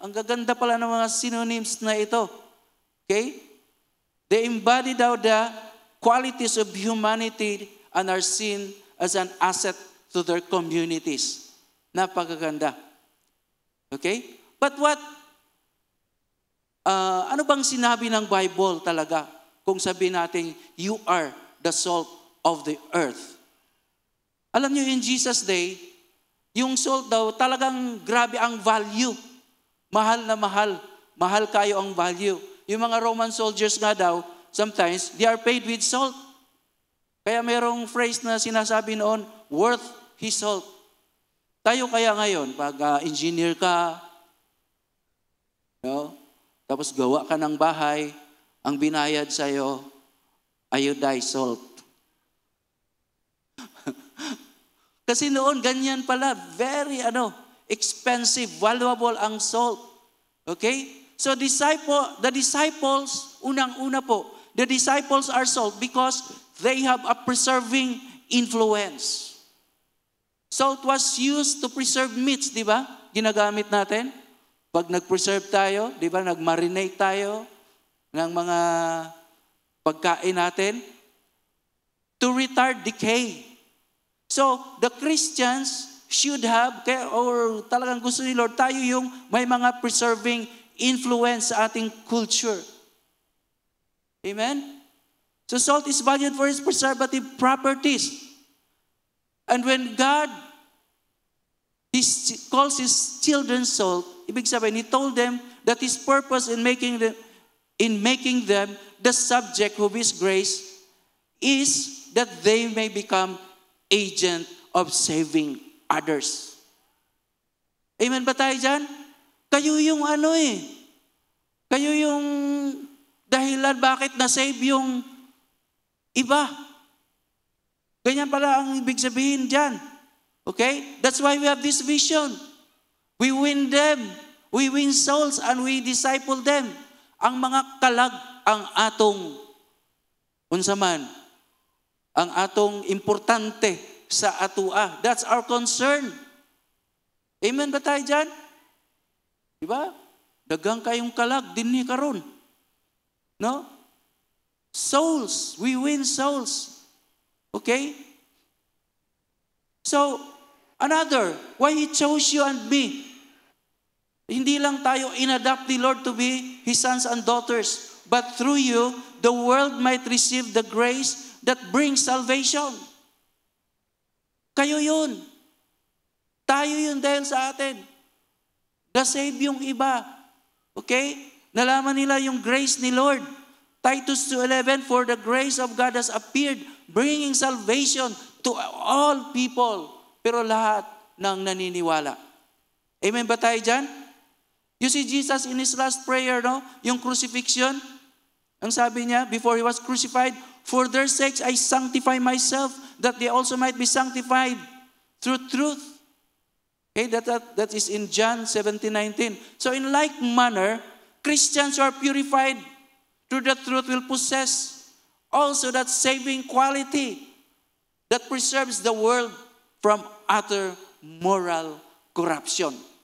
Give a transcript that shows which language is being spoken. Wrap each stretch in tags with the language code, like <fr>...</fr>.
<tl>Ang gaganda pala ng mga synonyms na ito.</tl> <en>Okay? They embody daw the qualities of humanity and are seen as an asset to their communities.</en> <tl>Napakaganda. Okay?</tl> <en>But</en> <tl>ano bang sinabi ng Bible talaga kung sabihin natin,</tl> <en>you are the salt of the earth?</en> <tl>Alam niyo,</tl> <en>in Jesus' day,</en> <tl>yung salt daw, talagang grabe ang value. Mahal na mahal. Mahal kayo ang value. Yung mga Roman soldiers nga daw,</tl> <en>sometimes, they are paid with salt.</en> <tl>Kaya merong phrase na sinasabi noon,</tl> <en>worth his salt.</en> <tl>Tayo kaya ngayon, pag engineer ka, no? Tapos gawa ka ng bahay, ang binayad sa'yo, iodized salt. Kasi noon, ganyan pala,</tl> <en>very expensive, valuable</en> <tl>ang salt. Okay?</tl> <en>So the disciples, unang-una po, the disciples are salt because they have a preserving influence. Salt was used to preserve meats, di ba?</en> <tl>Ginagamit natin. Pag nag-preserve tayo, di ba, nag-marinate tayo ng mga pagkain natin</tl> <en>to retard decay. So, the Christians should have, or talagang gusto ni Lord,</en> <tl>tayo yung may mga preserving influence sa ating culture.</tl> <en>Amen? So, salt is valued for its preservative properties. And when God calls His children salt,</en> <tl>ibig sabihin,</tl> <en>He told them that His purpose in making them the subject of His grace is that they may become agent of saving others. Amen ba tayo dyan?</en> <tl>Kayo yung kayo yung dahilan bakit na-save yung iba. Ganyan pala ang ibig sabihin dyan.</tl> <en>Okay? That's why we have this vision. We win them. We win souls and we disciple them.</en> <ceb>Ang mga kalag ang atong unsaman, ang atong importante sa atua.</ceb> <en>That's our concern.</en> <tl>Amen ba tayo dyan? Diba?</tl> <ceb>Dagang kayong kalag, dinhi karon. No?</ceb> <en>Souls. We win souls. Okay? So, another, why He chose you and me?</en> <tl>Hindi lang tayo inadapt</tl> <en>the Lord to be His sons and daughters, but through you, the world might receive the grace that brings salvation.</en> <tl>Kayo yun. Tayo yun dahil sa atin. Na-save yung iba. Okay? Nalaman nila yung grace ni Lord.</tl> <en>Titus 2:11, for the grace of God has appeared, bringing salvation to all people.</en> <tl>Pero lahat ng naniniwala. Amen ba tayo dyan?</tl> <en>You see Jesus in His last prayer, no?</en> <tl>Yung crucifixion.</tl> <en>Ang sabi niya, before He was crucified, for their sakes I sanctify myself, that they also might be sanctified through truth. Okay, that is in John 17:19. So in like manner, Christians who are purified through the truth will possess also that saving quality that preserves the world from utter moral corruption.</en>